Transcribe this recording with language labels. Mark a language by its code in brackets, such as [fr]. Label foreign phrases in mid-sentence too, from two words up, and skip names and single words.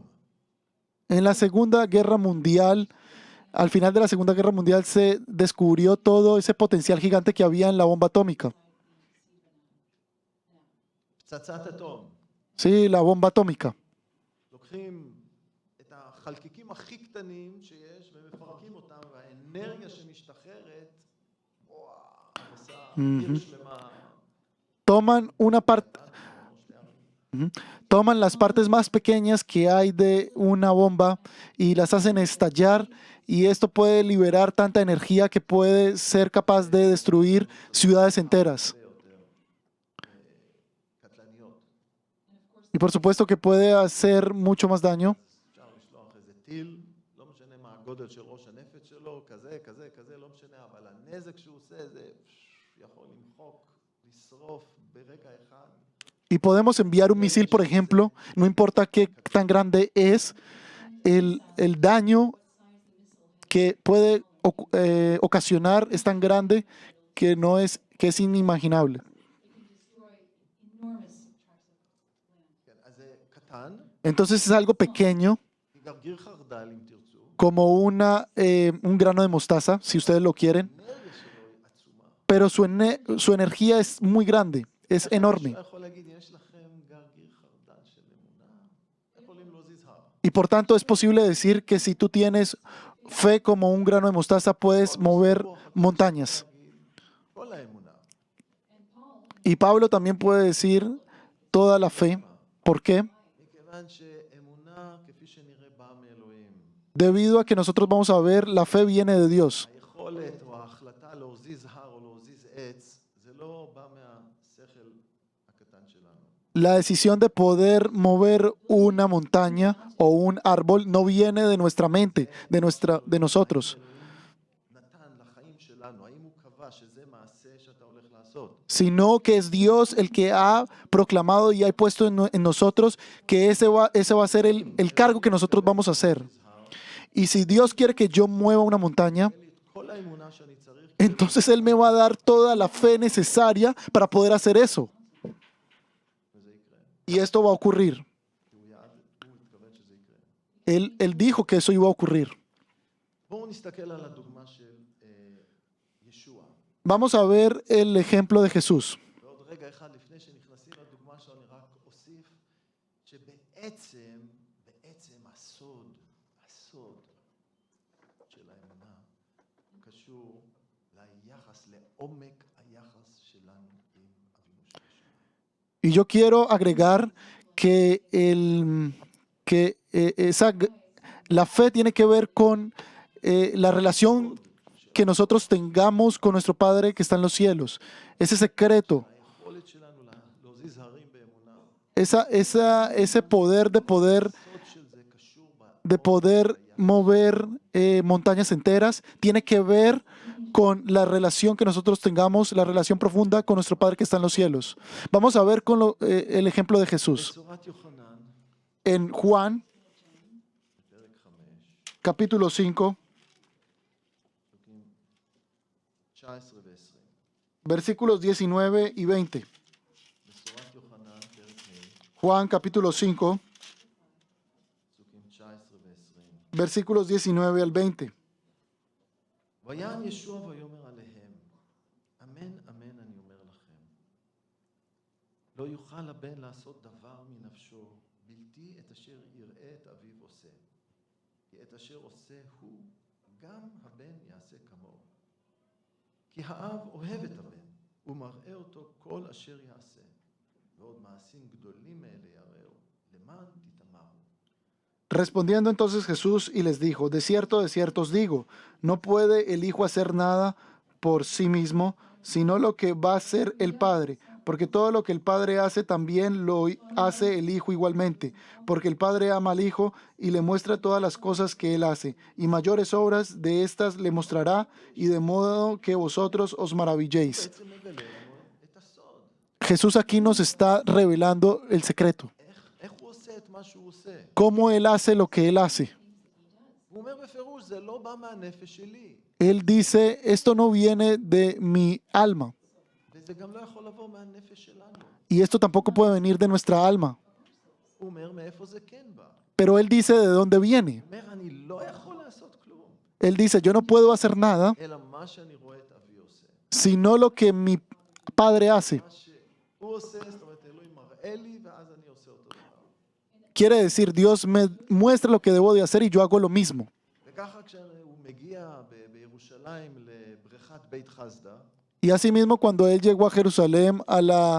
[es] En la Segunda Guerra Mundial, al final de la Segunda Guerra Mundial, se descubrió todo ese potencial gigante que había en la bomba atómica. [he] פצצת אטום. [es] Sí, la bomba atómica. [he] לוקחים את החלקיקים הכי קטנים שיש ומפרקים אותם, והאנרגיה שמשתחררת, וואו, עושה עיר שלמה. [es] Toman una parte, toman las partes más pequeñas que hay de una bomba y las hacen estallar, y esto puede liberar tanta energía que puede ser capaz de destruir ciudades enteras. [he] קטלניות. [es] Y por supuesto que puede hacer mucho más daño. [he] אפשר לשלוח איזה טיל, לא משנה מה הגודל של ראש הנפץ שלו, כזה, כזה, כזה, לא משנה, אבל הנזק שהוא עושה זה יכול למחוק, לשרוף ברגע אחד. [es] Y podemos enviar un misil, por ejemplo, no importa qué tan grande es, el daño que puede ocasionar es tan grande que que es inimaginable. [he] כן, אז זה קטן, [es] Entonces es algo pequeño, [he] גרגיר חרדל אם תרצו, [es] como un grano de mostaza, si ustedes lo quieren, [he] האנרגיה שלו היא עצומה. [es] pero su energía es muy grande, es enorme. [he] מישהו יכול להגיד, יש לכם גרגיר חרדל של אמונה, יכולים להזיז הר. [es] Y por tanto es posible decir que si tú tienes fe como un grano de mostaza, puedes mover montañas. [he] כל האמונה. [es] Y Pablo también puede decir toda la fe. ¿Por qué? [he] מכיוון שאמונה, כפי שנראה, באה מאלוהים. [es] Debido a que nosotros vamos a ver, la fe viene de Dios. [he] היכולת או ההחלטה להזיז הר או להזיז עץ, זה לא בא מהשכל הקטן שלנו. [es] La decisión de poder mover una montaña o un árbol no viene de nuestra mente, de nosotros, [he] נתן לחיים שלנו, האם הוא קבע שזה מעשה שאתה הולך לעשות? [es] sino que es Dios el que ha proclamado y ha puesto en nosotros que ese va a ser el cargo que nosotros vamos a hacer. Y si Dios quiere que yo mueva una montaña, [he] תן לי את כל האמונה שאני צריך, [es] entonces Él me va a dar toda la fe necesaria para poder hacer eso. [he] וזה יקרה. [es] Y esto va a ocurrir. [he] כי הוא התכוון שזה יקרה. [es] Él dijo que eso iba a ocurrir. [he] בואו נסתכל על הדוגמה של ישוע. [es] Vamos a ver el ejemplo de Jesús. [he] ועוד רגע אחד לפני שנכנסים לדוגמה שלו, אני רק אוסיף שבעצם הסוד של האמונה קשור ליחס, לעומק היחס שלנו עם אבינו שבשמיים. [es] Y yo quiero agregar que, la fe tiene que ver con la relación que nosotros tengamos con nuestro Padre que está en los cielos. Ese secreto, [he] היכולת שלנו להזיז הרים באמונה, [es] ese poder [he] הסוד של זה קשור [es] de poder mover montañas enteras, tiene que ver con la relación que nosotros tengamos, la relación profunda con nuestro Padre que está en los cielos. Vamos a ver con el ejemplo de Jesús. [he] בצורת יוחנן, [es] En Juan, [he] פרק 5, [es] capítulo 5, [he] פסוקים 19 ו-20. [es] versículos 19 y 20. [he] בצורת יוחנן, פרק ה', [es] Juan, capítulo 5, [he] פסוקים 19 ו-20. [es] versículos 19 al 20. [he] ויען ישוע ויאמר עליהם, אמן אמן אני אומר לכם, לא יוכל הבן לעשות דבר מנפשו, בלתי את אשר יראה את אביו עושה. כי את אשר עושה הוא, גם הבן יעשה כמוהו. כי האב אוהב את הבן, ומראה אותו כל אשר יעשה. ועוד מעשים גדולים מאלה יראו, למען תתאמרו. [es] Respondiendo entonces Jesús y les dijo, de cierto os digo, no puede el Hijo hacer nada por sí mismo, sino lo que va a hacer el Padre, porque todo lo que el Padre hace también lo hace el Hijo igualmente, porque el Padre ama al Hijo y le muestra todas las cosas que Él hace, y mayores obras de estas le mostrará, y de modo que vosotros os maravilléis. [he] בעצם מגלה לנו את הסוד. [es] Jesús aquí nos está revelando el secreto, [he] איך הוא עושה את מה שהוא עושה? [es] cómo Él hace lo que Él hace. [he] הוא אומר בפירוש, זה לא בא מהנפש שלי, [es] Él dice, esto no viene de mi alma, [he] וזה גם לא יכול לבוא מהנפש שלנו. [es] y esto tampoco puede venir de nuestra alma. [he] הוא אומר, מאיפה זה כן בא? [es] Pero Él dice de dónde viene. [he] הוא אומר, אני לא יכול לעשות כלום, [es] Él dice, yo no puedo hacer nada, [he] אלא מה שאני רואה את אבי עושה. [es] sino lo que mi Padre hace. [he] מה שהוא עושה, זאת אומרת, אלוהים מראה לי, ואז אני עושה אותו דבר. [es] Quiere decir, Dios me muestra lo que debo de hacer y yo hago lo mismo. [he] וככה כשהוא מגיע בירושלים לבריכת בית חסדה, [es] Y asimismo, cuando Él llegó a Jerusalén, a la,